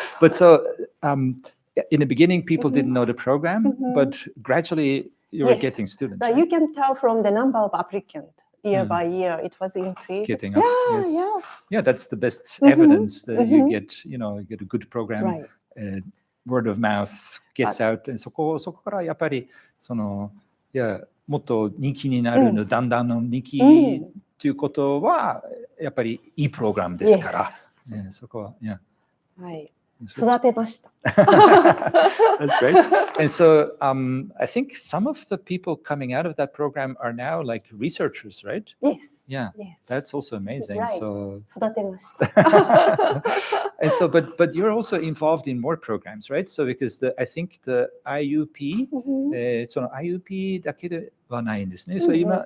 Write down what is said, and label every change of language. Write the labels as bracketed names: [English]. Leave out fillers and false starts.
[English] But so in the beginning, people didn't know the program, but gradually you were getting students. But you can tell from the number of applicants. Year by year, it was increased. Getting up, yeah, that's the best evidence that you get a good program. Word of mouth gets out, and [Japanese] そこからやっぱりもっと人気になるの、だんだんの人気ということはやっぱりいいプログラムですから、そこははい。育てました。 [English] That's great. And so I think some of the people coming out of that program are now like researchers, right? Yes. Yeah. That's also amazing. Right. So [Japanese] 育てました。 [English] And so, but you're also involved in more programs, right? So because I think the IUP, [Japanese] その IUP だけではないんですね。 [English] So 今、